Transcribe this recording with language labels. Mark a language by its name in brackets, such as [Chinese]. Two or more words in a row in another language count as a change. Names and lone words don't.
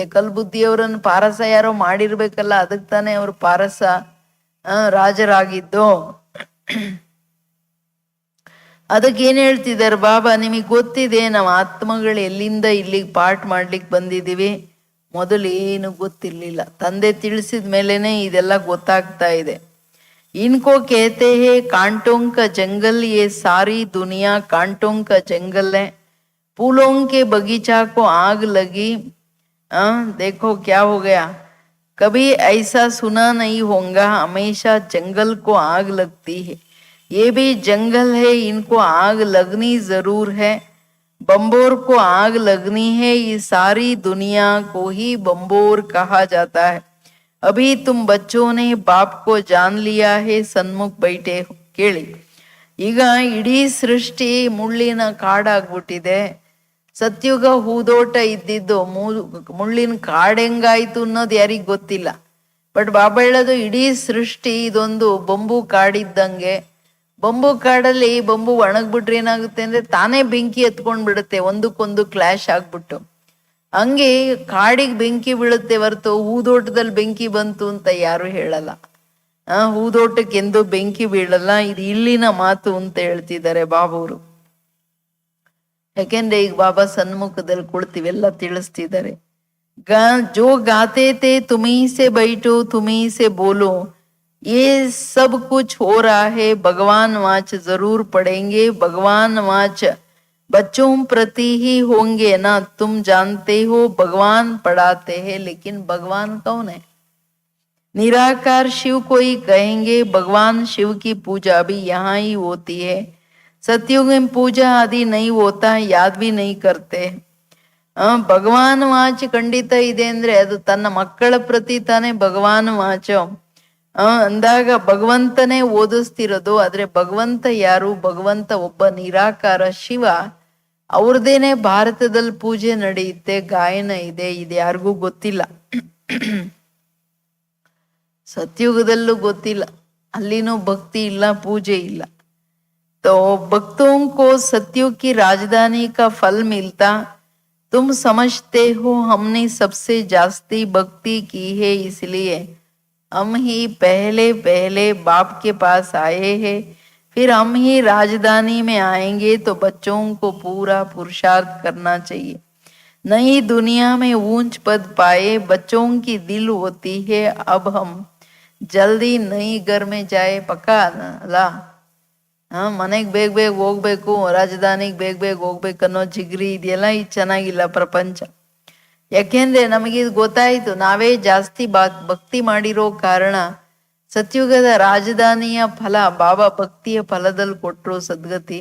[Kannada] ಕಲ್ ಬುದ್ಧಿಯವರನ್ನು ಪಾರಸ ಯಾರೋ ಮಾಡಿರ್ಬೇಕಲ್ಲ, ಅದಕ್ಕೆ ತಾನೇ ಅವರು ಪಾರಸ ರಾಜರಾಗಿದ್ದು. ಅದಕ್ಕೆ ಏನ್ ಹೇಳ್ತಿದ್ದಾರೆ ಬಾಬಾ? ನಿಮಗೆ ಗೊತ್ತಿದೆ ನಾವು ಆತ್ಮಗಳು ಎಲ್ಲಿಂದ ಇಲ್ಲಿಗೆ ಪಾಠ ಮಾಡ್ಲಿಕ್ಕೆ ಬಂದಿದ್ದೀವಿ. ಮೊದಲು ಏನು ಗೊತ್ತಿರ್ಲಿಲ್ಲ. ತಂದೆ ತಿಳಿಸಿದ ಮೇಲೆನೆ ಇದೆಲ್ಲ ಗೊತ್ತಾಗ್ತಾ ಇದೆ. [Hindi] इनको कहते हैं कांटों का जंगल, ये सारी दुनिया कांटों का जंगल है। फूलों के बगीचा को आग लगी, देखो क्या हो गया। कभी ऐसा सुना नहीं होगा, हमेशा जंगल को आग लगती है। ये भी जंगल है, इनको आग लगनी जरूर है। बम्बोर को आग लगनी है, ये सारी दुनिया को ही बम्बोर कहा जाता है। अभी तुम बच्चों ने बाप को जान लिया है, सन्मुख बैठे हो। [Kannada] ಕೇಳಿ, ಈಗ ಇಡೀ ಸೃಷ್ಟಿ ಮುಳ್ಳಿನ ಕಾಡಾಗ್ಬಿಟ್ಟಿದೆ. ಸತ್ಯುಗ ಹೂದೋಟ ಇದ್ದಿದ್ದು ಮುಳ್ಳಿನ ಕಾಡು ಹೆಂಗಾಯ್ತು ಅನ್ನೋದು ಯಾರಿಗ್ ಗೊತ್ತಿಲ್ಲ. ಬಟ್ ಬಾಬಾ ಹೇಳೋದು ಇಡೀ ಸೃಷ್ಟಿ ಇದೊಂದು ಬಂಬು ಕಾಡಿದ್ದಂಗೆ. ಬಂಬು ಕಾಡಲ್ಲಿ ಬಂಬು ಒಣಗ್ಬಿಟ್ರೆ ಏನಾಗುತ್ತೆ ಅಂದ್ರೆ ತಾನೇ ಬೆಂಕಿ ಎತ್ಕೊಂಡ್ ಬಿಡುತ್ತೆ, ಒಂದಕ್ಕೊಂದು ಕ್ಲಾಶ್ ಆಗ್ಬಿಟ್ಟು. ಹಂಗೆ ಕಾಡಿಗೆ ಬೆಂಕಿ ಬೀಳುತ್ತೆ ಹೊರತು ಹೂದೋಟದಲ್ಲಿ ಬೆಂಕಿ ಬಂತು ಅಂತ ಯಾರು ಹೇಳಲ್ಲ. ಹೂದೋಟಕ್ಕೆ ಎಂದು ಬೆಂಕಿ ಬೀಳಲ್ಲ. ಇದು ಇಲ್ಲಿನ ಮಾತು ಅಂತ ಹೇಳ್ತಿದ್ದಾರೆ ಬಾಬಾವರು. ಯಾಕೆಂದ್ರೆ ಈಗ ಬಾಬಾ ಸನ್ಮುಖದಲ್ಲಿ ಕುಳಿತಿವೆಲ್ಲ ತಿಳಿಸ್ತಿದ್ದಾರೆ. [Hindi] जो गाते थे तुम्ही से बैठो तुम्ही से बोलो, ये सब कुछ हो रहा है भगवान वाच जरूर पढ़ेंगे, भगवान वाच बच्चों प्रति ही होंगे ना, तुम जानते हो भगवान पढ़ाते हैं लेकिन भगवान कौन है? निराकार शिव को ही कहेंगे। भगवान शिव की पूजा भी यहाँ ही होती है। सत्युग में पूजा आदि नहीं होता, याद भी नहीं करते। [Kannada] ಭಗವಾನ್ ವಾಚ್ ಖಂಡಿತ ಇದೆ ಅಂದ್ರೆ ಅದು ತನ್ನ ಮಕ್ಕಳ ಪ್ರತಿ ತಾನೇ ಭಗವಾನ್ ವಾಚ ಅಂದಾಗ ಭಗವಂತನೇ ಓದಿಸ್ತಿರೋದು. ಆದ್ರೆ ಭಗವಂತ ಯಾರು? ಭಗವಂತ ಒಬ್ಬ ನಿರಾಕಾರ ಶಿವ. ಅವ್ರದೇನೆ ಭಾರತದಲ್ಲಿ ಪೂಜೆ ನಡೆಯುತ್ತೆ, ಗಾಯನ ಇದೆ, ಇದು ಯಾರಿಗೂ ಗೊತ್ತಿಲ್ಲ. ಸತ್ಯುಗದಲ್ಲೂ ಗೊತ್ತಿಲ್ಲ, ಅಲ್ಲಿನೂ ಭಕ್ತಿ ಇಲ್ಲ, ಪೂಜೆ ಇಲ್ಲ. [Hindi] तो भक्तों को सत्युग की राजधानी का फल मिलता। तुम समझते हो हमने सबसे जास्ती भक्ति की है, इसलिए हम ही पहले पहले बाप के पास आए हैं, फिर हम ही राजधानी में आएंगे। तो बच्चों को पूरा पुरुषार्थ करना चाहिए, नई दुनिया में ऊंच पद पाए। बच्चों की दिल होती है अब हम जल्दी नई घर में जाए, पक्का ला [Kannada] ಮನೆಗೆ ಬೇಗ ಬೇಗ ಹೋಗ್ಬೇಕು, ರಾಜಧಾನಿಗೆ ಬೇಗ ಬೇಗ ಹೋಗ್ಬೇಕು ಅನ್ನೋ ಜಿಗ್ರಿ ಇದೆಯಲ್ಲ, ಇದು ಚೆನ್ನಾಗಿಲ್ಲ ಪ್ರಪಂಚ. ಯಾಕೆಂದ್ರೆ ನಮಗಿದು ಗೊತ್ತಾಯ್ತು, ನಾವೇ ಜಾಸ್ತಿ ಭಕ್ತಿ ಮಾಡಿರೋ ಕಾರಣ ಸತ್ಯುಗದ ರಾಜಧಾನಿಯ ಫಲ ಬಾಬಾ ಭಕ್ತಿಯ ಫಲದಲ್ಲಿ ಕೊಟ್ಟರು ಸದ್ಗತಿ.